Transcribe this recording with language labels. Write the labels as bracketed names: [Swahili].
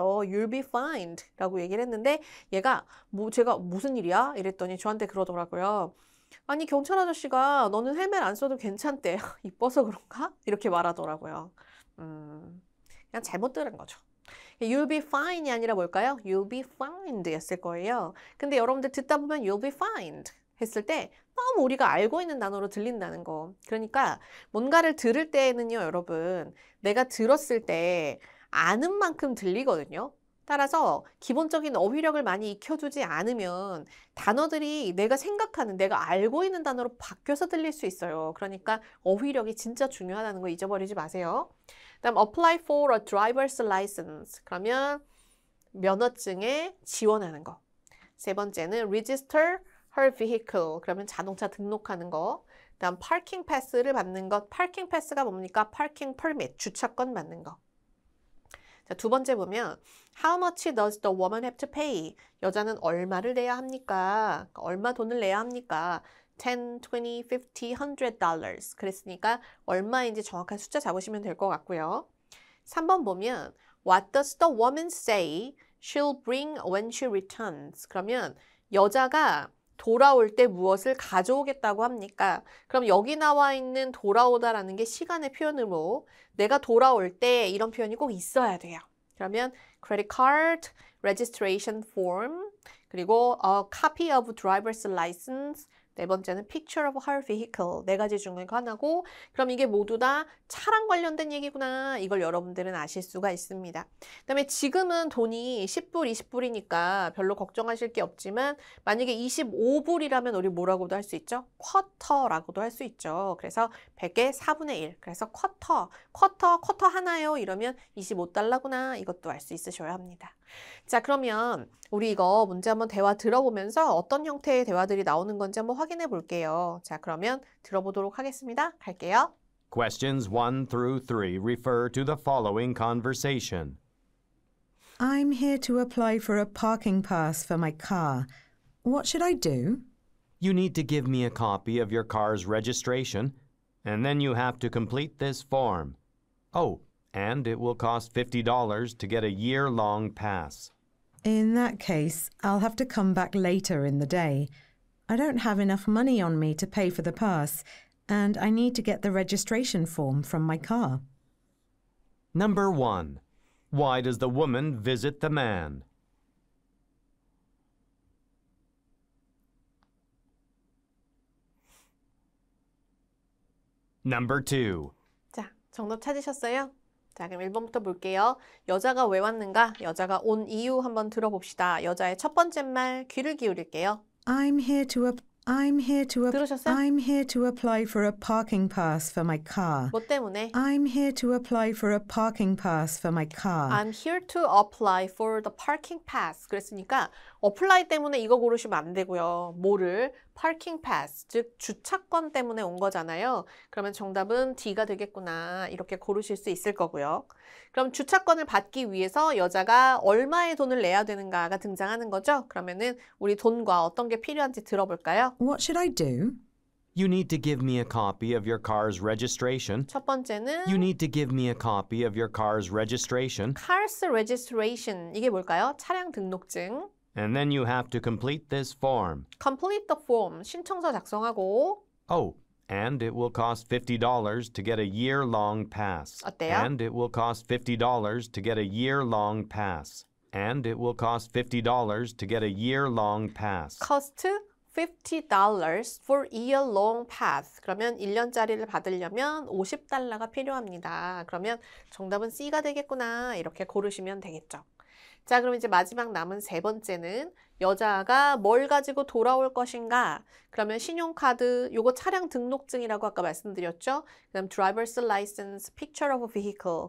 [English] You'll be fined [Korean] 라고 얘기를 했는데 얘가 제가 무슨 일이야? 이랬더니 저한테 그러더라고요. 아니 경찰 아저씨가 너는 헬멧 안 써도 괜찮대. 이뻐서 그런가? 이렇게 말하더라고요. 그냥 잘못 들은 거죠. [English] You'll be fine이 [Korean] 아니라 뭘까요? [English] You'll be fined [Korean] 였을 거예요. 근데 여러분들 듣다 보면 You'll be fined 했을 때 너무 우리가 알고 있는 단어로 들린다는 거. 그러니까 뭔가를 들을 때에는요, 여러분. 내가 들었을 때 아는 만큼 들리거든요. 따라서 기본적인 어휘력을 많이 익혀두지 않으면 단어들이 내가 생각하는, 내가 알고 있는 단어로 바뀌어서 들릴 수 있어요. 그러니까 어휘력이 진짜 중요하다는 거 잊어버리지 마세요. 다음 [English] apply for a driver's license. [Korean] 그러면 면허증에 지원하는 거. 세 번째는 [English] register her vehicle. [Korean] 그러면 자동차 등록하는 거. 다음 [English] parking pass [Korean] 를 받는 것. parking pass가 뭡니까? [English] parking permit, [Korean] 주차권 받는 거. 자, 두 번째 보면 [English] How much does the woman have to pay? [Korean] 여자는 얼마를 내야 합니까? 얼마 돈을 내야 합니까? 10, 20, 50, $100. 그랬으니까 얼마인지 정확한 숫자 잡으시면 될 것 같고요. 3번 보면 [English] What does the woman say she'll bring when she returns? [Korean] 그러면 여자가 돌아올 때 무엇을 가져오겠다고 합니까? 그럼 여기 나와 있는 돌아오다라는 게 시간의 표현으로 내가 돌아올 때 이런 표현이 꼭 있어야 돼요. 그러면 [English] credit card, registration form, [Korean] 그리고 [English] a copy of driver's license, [Korean] 네 번째는 [English] picture of her vehicle. [Korean] 네 가지 중에 하나고 그럼 이게 모두 다 차랑 관련된 얘기구나. 이걸 여러분들은 아실 수가 있습니다. 그다음에 지금은 돈이 10불, 20불이니까 별로 걱정하실 게 없지만 만약에 25불이라면 우리 뭐라고도 할 수 있죠? 쿼터라고도 할 수 있죠. 그래서 100의 4분의 1. 그래서 쿼터 하나요? 이러면 25달러구나. 이것도 알 수 있으셔야 합니다. 자, 그러면 우리 이거 문제 한번 대화 들어보면서 어떤 형태의 대화들이 나오는 건지 한번 확인해 볼게요. 자, 그러면 들어보도록 하겠습니다. 갈게요. [English] Questions 1 through 3 refer to the following conversation. I'm here to apply for a parking pass for my car. What should I do? You need to give me a copy of your car's registration, and then you have to complete this form. Oh, and it will cost $50 to get a year-long pass. In that case, I'll have to come back later in the day. I don't have enough money on me to pay for the pass, and I need to get the registration form from my car. Number 1. Why does the woman visit the man? Number 2. [Korean] 자, 정답 찾으셨어요? 자, 그럼 1번부터 볼게요. 여자가 왜 왔는가? 여자가 온 이유 한번 들어봅시다. 여자의 첫 번째 말 귀를 기울일게요. [English] I'm here to [Korean] 들으셨어요? [English] I'm here to apply for a parking pass for my car. 뭐 때문에? I'm here to apply for a parking pass for my car. I'm here to apply for the parking pass. [Korean] 그랬으니까 apply 때문에 이거 고르시면 안 되고요. 뭐를? parking pass, 즉 주차권 때문에 온 거잖아요. 그러면 정답은 D가 되겠구나. 이렇게 고르실 수 있을 거고요. 그럼 주차권을 받기 위해서 여자가 얼마의 돈을 내야 되는가가 등장하는 거죠. 그러면은 우리 돈과 어떤 게 필요한지 들어볼까요? [English] What should I do? You need to give me a copy of your car's registration. [Korean] 첫 번째는 [English] You need to give me a copy of your car's registration, Car's registration. [Korean] 이게 뭘까요? 차량 등록증. [English] and then you have to complete this form. Complete the form. [Korean] 신청서 작성하고 [English] Oh, and it will cost $50 to get a year-long pass. [Korean] 어때요? [English] And it will cost $50 to get a year-long pass. And it will cost $50 to get a year-long pass. cost $50 for year-long pass. [Korean] 그러면 1년짜리를 받으려면 $50가 필요합니다. 그러면 정답은 C가 되겠구나. 이렇게 고르시면 되겠죠. 자, 그럼 이제 마지막 남은 세 번째는 여자가 뭘 가지고 돌아올 것인가? 그러면 신용카드, 요거 차량 등록증이라고 아까 말씀드렸죠? 그다음 [English] driver's license, picture of vehicle.